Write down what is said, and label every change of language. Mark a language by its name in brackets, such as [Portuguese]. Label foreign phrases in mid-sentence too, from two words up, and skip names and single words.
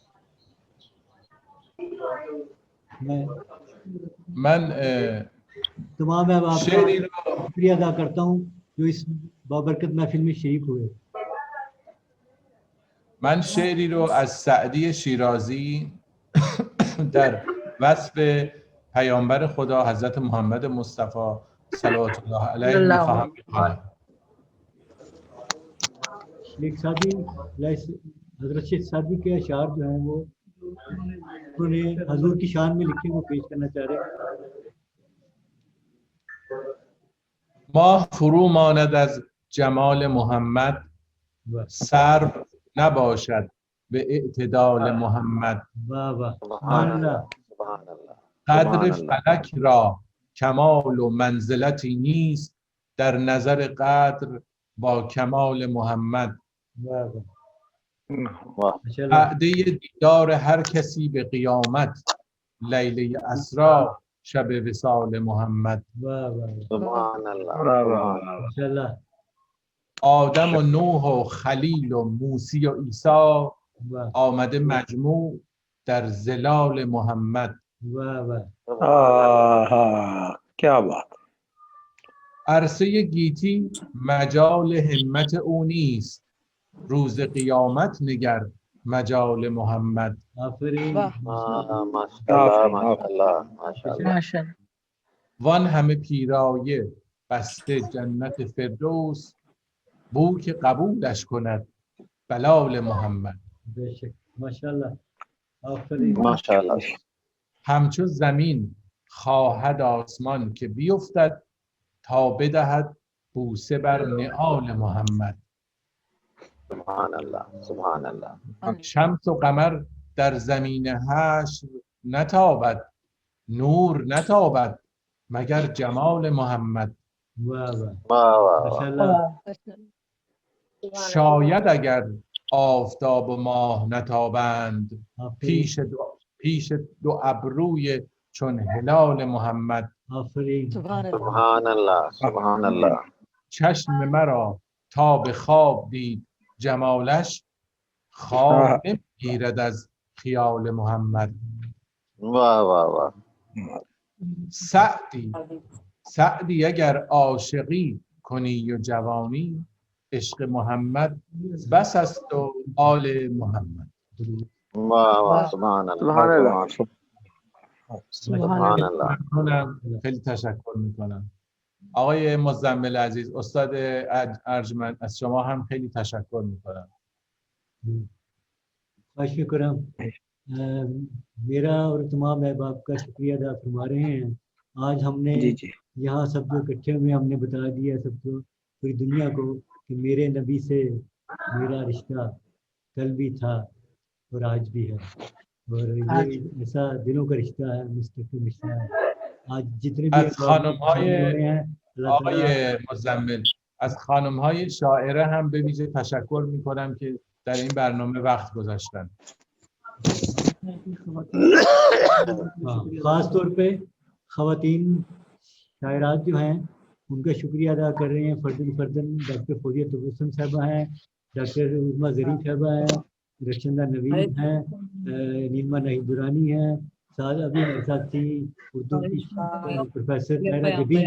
[Persian] من [Urdu] تمام احباب کا شکریہ ادا کرتا ہوں جو اس بابرکت محفل میں شریک ہوئے۔ [Persian] من شعری رو از سعدی شیرازی در وصف پیامبر خدا حضرت محمد مصطفی صلوات الله علیه میخواهم بخوانم۔ [Urdu] ایک سادی حضرت شیخ سادی کے اشعار جو ہیں وہ انہوں نے حضور کی شان میں لکھے، وہ پیش کرنا چاہ رہے ہیں۔ [Persian] ماه فرو ماند از جمال محمد، سرو نباشد به اعتدال محمد. قدر فلک را کمال و منزلتی نیست در نظر قدر با کمال محمد. وعده دیدار هر کسی به قیامت، لیله اسری شب وصال محمد. [Arabic] سبحان اللہ. [Persian] آدم و نوح و خلیل و موسی و عیسی آمده مجموع در ظلال محمد. [Urdu] کیا بات. [Persian] عرصه گیتی مجال همت او نیست، روز قیامت نگر مجال محمد. وان همه پیرایه بسته جنت فردوس، بو که قبولش کند بلال محمد. ماشاءالله. همچو زمین خواهد آسمان که بیفتد، تا بدهد بوسه بر نعال محمد. [Arabic] سبحان الله سبحان الله. [Persian] شمس و قمر در زمین حشر نتابد، نور نتابد مگر جمال محمد. شاید اگر آفتاب و ماه نتابند، پیش دو ابروی چون هلال محمد. [Arabic] سبحان الله سبحان الله. [Persian] چشم مرا تا به خواب دید جمالش خواب نمیگیرد از خیال محمد. [Urdu] واہ واہ واہ. [Persian] سعدی اگر عاشقی کنی و جوانی، عشق محمد بس است و آل محمد. [Urdu] واہ واہ. [Arabic] سبحان اللہ. سبحان الله. [Persian] خیلی تشکر میکنم. آقای مزمل عزیز، استاد ارجمند، از شما هم خیلی تشکر میکنم. خواہش کرم. [Urdu] میرا اور تمام احباب کا شکریہ ادا فرما رہے ہیں. آج ہم نے یہاں سب جو اکٹھے ہوئے ہم نے بتا دیا سب کو، پوری دنیا کو، کہ میرے نبی سے میرا رشتہ کل بھی تھا اور آج بھی ہے، اور یہ ایسا دلوں کا رشتہ ہے، مستقل رشتہ ہے. آج جتنے بھی [Persian] آقای مزمل، از خانم‌های شاعره هم به ویژه تشکر می‌کنم که در این برنامه وقت گذاشتن. [Urdu] خاص طور پہ خواتین شاعرات جو ہیں ان کا شکریہ ادا کر رہے ہیں فردن. ڈاکٹر فوزیہ تبسم صاحبہ ہیں، ڈاکٹر عظمیٰ ظریف صاحبہ ہیں، رخشندہ نوید ہیں، نیما نہید دورانی ہیں، ساتھ ابھی میرے ساتھ تھی اردو کی پروفیسر طاہرہ جبین.